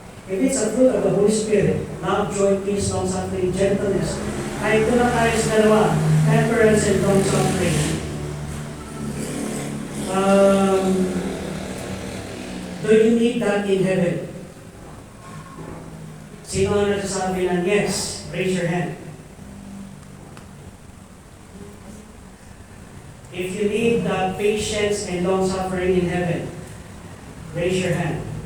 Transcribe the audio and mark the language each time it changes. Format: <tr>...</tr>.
<en>If it's a fruit of the Holy Spirit, love, joy, peace, long-suffering, gentleness,</en> <tl>ay ito na tayo sa dalawa,</tl> <en>temperance and long-suffering. Do you need that in heaven?</en> <tl>Sino ang nagsasabi ng yes?</tl> <en>Raise your hand. If you need the patience and long-suffering in heaven, raise your hand.</en>